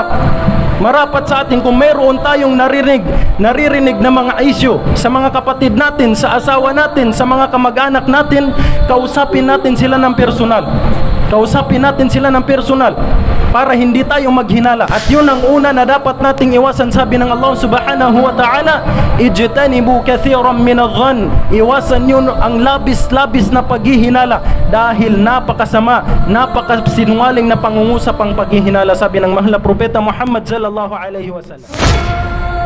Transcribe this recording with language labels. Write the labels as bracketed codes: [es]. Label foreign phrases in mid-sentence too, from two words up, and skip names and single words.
[tl] Marapat sa atin kung mayroon tayong naririnig na mga isyu sa mga kapatid natin, sa asawa natin, sa mga kamag-anak natin, kausapin natin sila ng personal. Kausapin natin sila ng personal para hindi tayo maghinala. At yun ang una na dapat nating iwasan. Sabi ng Allah [ar] سبحانه وتعالى، اجتنبوا كثيرا من الظن. [tl] Iwasan yun ang labis-labis na paghihinala, dahil napakasama, napakasinungaling na pangungusap ang paghihinala. Sabi ng mahal na propeta Muhammad [ar] صلى الله عليه وسلم.